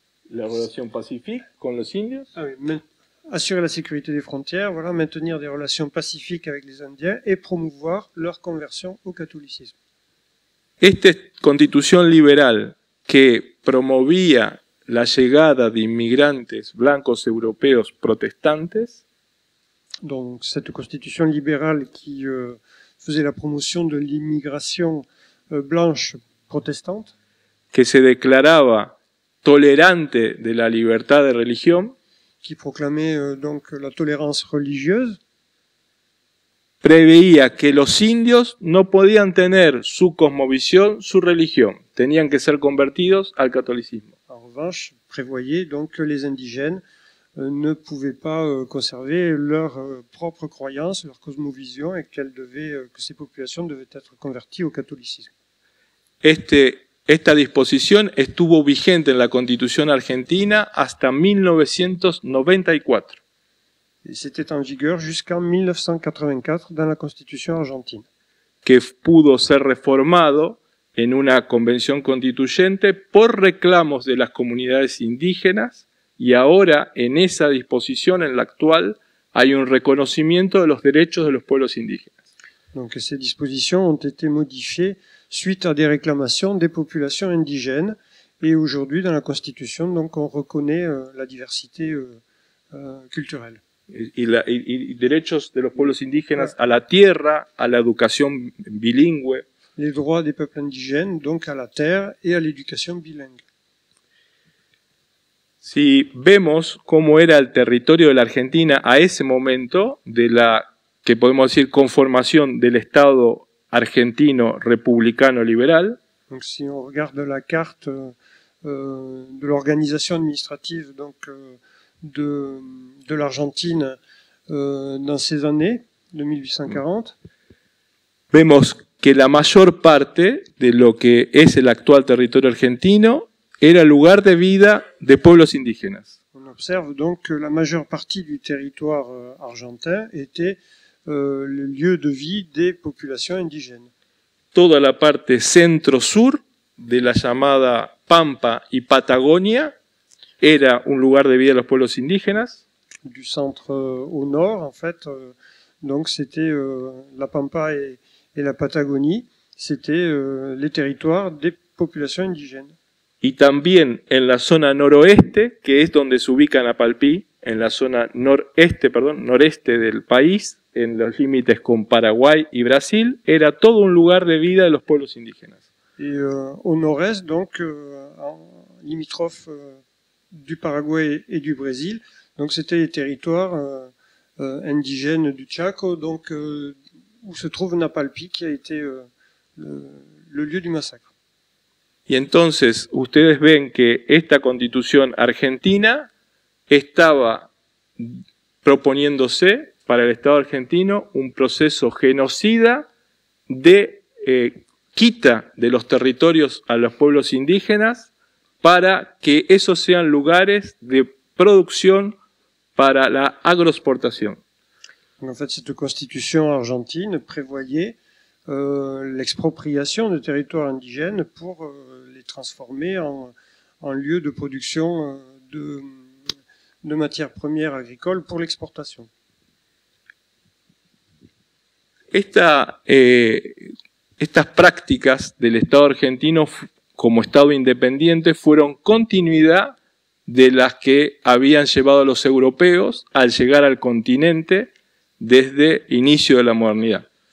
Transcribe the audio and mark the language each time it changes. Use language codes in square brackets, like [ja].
[fr] la relation pacifique [es] con los indios. [fr] Assurer la sécurité des frontières, voilà, maintenir des relations pacifiques avec les Indiens et promouvoir leur conversion au catholicisme. [es] Esta constitución liberal que promovía la llegada de inmigrantes blancos europeos protestantes, [fr] donc cette constitution libérale qui faisait la promotion de l'immigration blanche protestante, [es] que se declaraba tolerante de la libertad de religión, [fr] qui proclamait donc la tolérance religieuse, [es] preveía que los indios no podían tener su cosmovisión, su religión, tenían que ser convertidos al catolicismo. [fr] En revanche, prévoyait donc que les indigènes ne pouvaient pas conserver leur propre croyance, leur cosmovision, et que ces populations devaient être converties au catholicisme. [es] Este esta disposición estuvo vigente en la Constitución argentina hasta 1994. [fr] Et c'était en vigueur jusqu'en 1984 dans la Constitution argentine. [es] Que pudo ser reformado en una convención constituyente por reclamos de las comunidades indígenas, y ahora en esa disposición, en la actual, hay un reconocimiento de los derechos de los pueblos indígenas. [fr] Donc ces dispositions ont été modifiées suite à des réclamations des populations indigènes, et aujourd'hui dans la Constitution, donc on reconnaît la diversité culturelle. [es] Y derechos de los pueblos indígenas a la tierra, a la educación bilingüe. [fr] Les droits des peuples indigènes, donc à la terre et à l'éducation bilingue. [es] Si vemos cómo era el territorio de la Argentina a ese momento, de la que podemos decir conformación del Estado argentino republicano liberal. [fr] Donc si on regarde la carte de l'organisation administrative donc, de l'Argentine dans ces années de 1840, [es] vemos que la mayor parte de lo que es el actual territorio argentino era lugar de vida de pueblos indígenas. [fr] On observe donc que la majeure partie du territoire argentin était le lieu de vie des populations indigènes. [es] Toda la parte centro-sur de la llamada Pampa y Patagonia era un lugar de vida de los pueblos indígenas. [fr] Du centre au nord, en fait, donc c'était la Pampa et la Patagonie, c'était les territoires des populations indigènes. [es] Y también en la zona noroeste, que es donde se ubica Napalpí, en la zona noreste del país, en los límites con Paraguay y Brasil, era todo un lugar de vida de los pueblos indígenas. [fr] Et au nord-est, donc limitrophe du Paraguay et du Brésil, donc c'était les territoires indigènes du Chaco, donc où se trouve Napalpí, qui a été le lieu du massacre. [es] Y entonces ustedes ven que esta constitución argentina estaba proponiéndose para el Estado argentino un proceso genocida de quita de los territorios a los pueblos indígenas para que esos sean lugares de producción para la agroexportación. [fr] En fait, cette constitution argentine prévoyait l'expropriation de territoires indigènes pour les transformer en lieu de production de matières premières agricoles pour l'exportation. [es] Estas prácticas del Estado argentino como Estado independiente fueron continuidad de las que habían llevado los europeos al llegar al continente desde inicio de la modernidad.